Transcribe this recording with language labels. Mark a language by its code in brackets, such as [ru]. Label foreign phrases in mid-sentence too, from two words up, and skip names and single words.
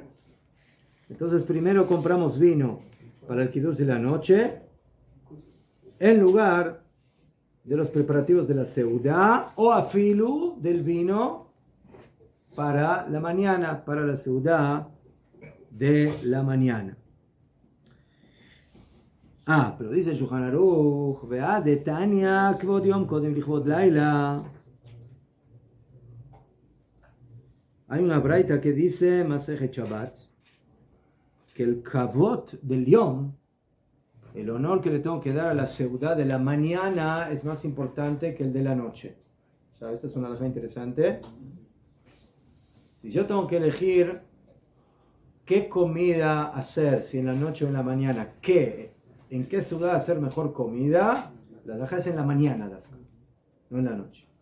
[es] Entonces primero compramos vino para el kiddush de la noche en lugar de los preparativos de la seudá o afilu del vino para la mañana, para la seudá de la mañana. Pero dice Shulchan Aruch, vea de Tania, [he] כבוד יום קודם לכבוד לילה. [es] Hay una braita que dice, Masejet Shabbat, que el kavot del yom, el honor que le tengo que dar a la seudá de la mañana es más importante que el de la noche. O sea, esta es una cosa interesante. Si yo tengo que elegir qué comida hacer, si en la noche o en la mañana, en qué ciudad hacer mejor comida, la alajá es en la mañana, no en la noche.